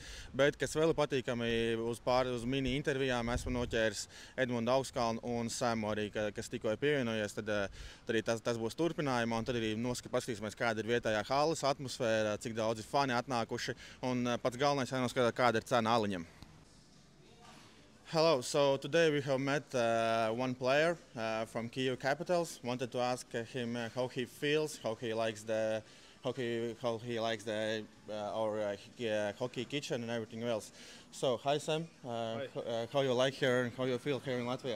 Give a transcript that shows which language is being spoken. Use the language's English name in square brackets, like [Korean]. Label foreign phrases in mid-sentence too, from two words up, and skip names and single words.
[Latvian] Bet, kas vēl ir patīkami, uz mini intervijām esmu noķēris Edmundu Augskalnu un Semu arī, kas tikko ir pievienojies. Tad arī tas būs turpinājumā, un tad arī paskatīsimies, kāda ir vietējā halles atmosfēra, cik daudz ir fani atnākuši, un pats galvenais jānoskatās, kāda ir cena aliņam. [English] Hello, so today we have met one player from Kyiv Capitals. Wanted to ask him how he feels, how he likes the hockey, our hockey kitchen and everything else. So, hi Sam, how you like here and how you feel here in Latvia?